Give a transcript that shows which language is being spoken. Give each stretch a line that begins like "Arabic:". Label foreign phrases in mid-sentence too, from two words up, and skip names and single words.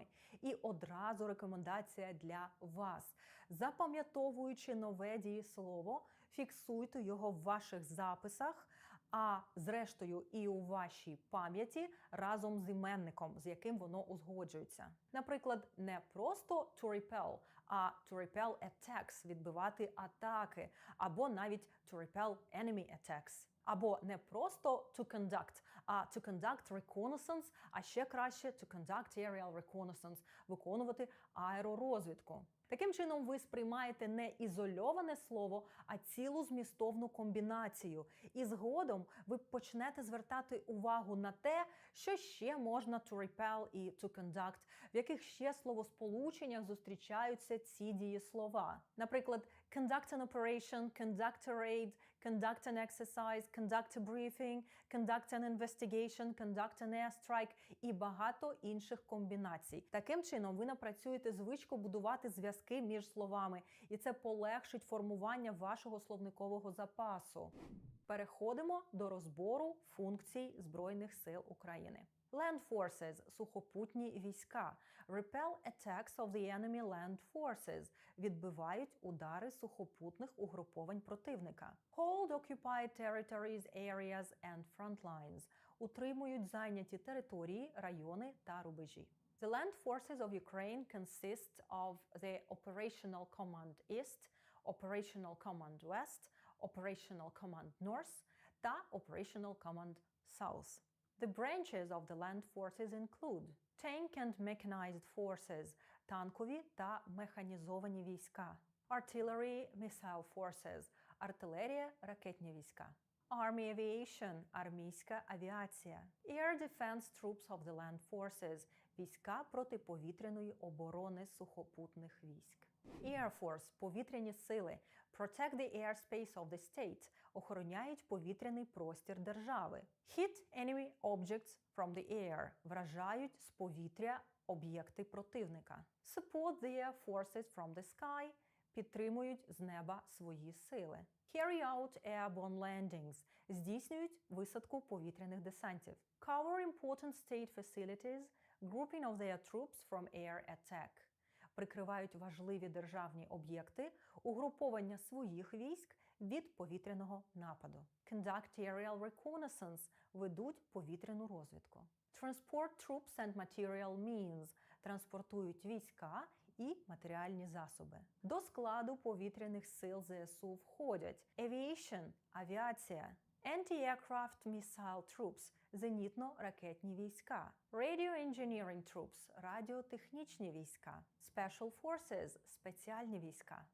Ukrainian: І одразу рекомендація для вас. Запам'ятовуючи нове дієслово, фіксуйте його в ваших записах, а зрештою і у вашій пам'яті разом з іменником, з яким воно узгоджується. Наприклад, не просто
English: to repel,
Ukrainian: а
English: to repel attacks –
Ukrainian: відбивати атаки, або навіть
English: to repel enemy attacks.
Ukrainian: Або не просто
English: to conduct,
Ukrainian: а
English: to conduct reconnaissance,
Ukrainian: а ще краще
English: to conduct aerial reconnaissance –
Ukrainian: виконувати аеророзвідку. Таким чином, ви сприймаєте не ізольоване слово, а цілу змістовну комбінацію. І згодом ви почнете звертати увагу на те, що ще можна
English: to repel
Ukrainian: і
English: to conduct,
Ukrainian: в яких ще словосполученнях зустрічаються ці дієслова. Наприклад,
English: conduct an operation, conduct a raid, conduct an exercise, conduct a briefing, conduct an investigation, conduct an airstrike
Ukrainian: і багато інших комбінацій. Таким чином, ви напрацюєте звичку будувати зв'язки між словами, і це полегшить формування вашого словникового запасу. Переходимо до розбору функцій Збройних сил України.
English: Land forces –
Ukrainian: сухопутні війська.
English: Repel attacks of the enemy land forces –
Ukrainian: відбивають удари сухопутних угруповань противника.
English: Hold occupied territories, areas and front lines –
Ukrainian: утримують зайняті території, райони та рубежі.
English: The land forces of Ukraine consist of the Operational Command East, Operational Command West, Operational Command North та Operational Command South. The branches of the land forces include tank and mechanized forces –
Ukrainian: танкові та механізовані війська,
English: artillery, missile forces –
Ukrainian: артилерія, ракетні війська,
English: Army Aviation –
Ukrainian: армійська авіація,
English: Air Defense Troops of the Land Forces –
Ukrainian: війська протиповітряної оборони сухопутних військ.
English: Air Force –
Ukrainian: повітряні сили,
English: Protect the airspace of the state –
Ukrainian: охороняють повітряний простір держави.
English: Hit enemy objects from the air –
Ukrainian: вражають з повітря об'єкти противника.
English: Support the air forces from the sky –
Ukrainian: підтримують з неба свої сили.
English: Carry out airborne landings –
Ukrainian: здійснюють висадку повітряних десантів.
English: Cover important state facilities – grouping of their troops from air attack –
Ukrainian: прикривають важливі державні об'єкти, угруповання своїх військ від повітряного нападу.
English: Conduct aerial reconnaissance –
Ukrainian: ведуть повітряну розвідку.
English: Transport troops and material means –
Ukrainian: транспортують війська і матеріальні засоби. До складу повітряних сил ЗСУ входять Aviation – авіація,
English: Anti-aircraft missile troops –
Ukrainian: зенітно-ракетні війська,
English: Radio Engineering Troops –
Ukrainian: радіотехнічні війська,
English: Special Forces –
Ukrainian: спеціальні війська.